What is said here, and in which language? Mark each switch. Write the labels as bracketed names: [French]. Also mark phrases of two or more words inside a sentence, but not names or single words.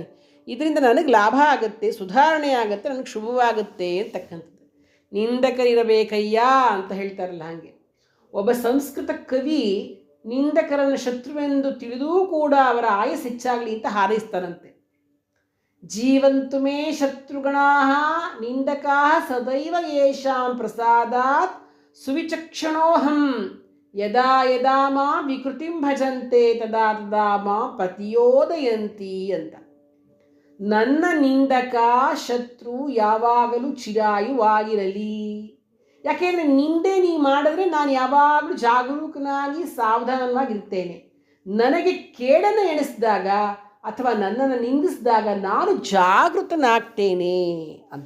[Kannada] ಇದರಿಂದ ನನಗೆ ಲಾಭ ಆಗುತ್ತೆ, ಸುಧಾರಣೆ ಆಗುತ್ತೆ, ನನಗೆ ಶುಭವಾಗುತ್ತೆ ಅಂತಕ್ಕಂಥದ್ದು. ನಿಂದಕರಿರಬೇಕಯ್ಯ ಅಂತ ಹೇಳ್ತಾರಲ್ಲ ಹಾಗೆ. ಒಬ್ಬ ಸಂಸ್ಕೃತ ಕವಿ ನಿಂದಕರನ್ನು ಶತ್ರುವೆಂದು ತಿಳಿದೂ ಕೂಡ ಅವರ ಆಯಸ್ಸು ಹೆಚ್ಚಾಗಲಿ ಅಂತ ಹಾರೈಸ್ತಾನಂತೆ. [Sanskrit] ಜೀವಂತು ಮೇ ಶತ್ರುಗಣಾ ನಿಂದಕಾ ಸದೈವ ಯೇಷಾಂ ಪ್ರಸಾದಾತ್ ಸುವಿಚಕ್ಷಣೋಹಂ ಯದಾ ಯದಾ ಮಾ ವಿಕೃತಿಂ ಭಜಂತೆ ತದಾ ತದಾ ಮಾ ಪ್ರತಿಯೋದಯಂತಿ ಅಂತ. [Kannada] ನನ್ನ ನಿಂದಕ ಶತ್ರು ಯಾವಾಗಲೂ ಚಿರಾಯುವಾಗಿರಲಿ. ಯಾಕೆಂದರೆ ನಿಂದೆ ನೀ ಮಾಡಿದ್ರೆ ನಾನು ಯಾವಾಗಲೂ ಜಾಗರೂಕನಾಗಿ ಸಾವಧಾನವಾಗಿರ್ತೇನೆ. ನನಗೆ ಕೇಡನ್ನು ಎಣಿಸಿದಾಗ ಅಥವಾ ನನ್ನನ್ನು ನಿಂದಿಸಿದಾಗ ನಾನು ಜಾಗೃತನಾಗ್ತೇನೆ ಅಂತ.